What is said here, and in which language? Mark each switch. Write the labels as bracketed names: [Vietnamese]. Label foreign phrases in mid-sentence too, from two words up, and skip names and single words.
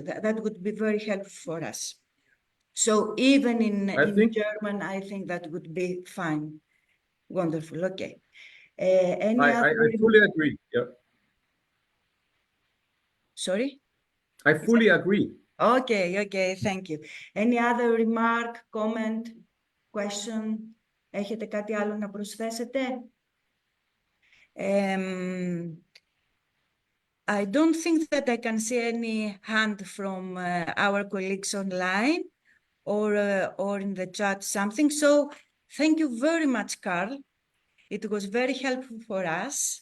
[English] That would be very helpful for us. So even in German, I think that would be fine. Wonderful, okay. I fully agree, yeah. Sorry? I fully agree. Okay, okay, thank you. Any other remark, comment, question? [Greek] Έχετε κάτι άλλο να προσθέσετε? [English] I don't think that I can see any hand from our colleagues online or in the chat something. So thank you very much, Carl. It was very helpful for us.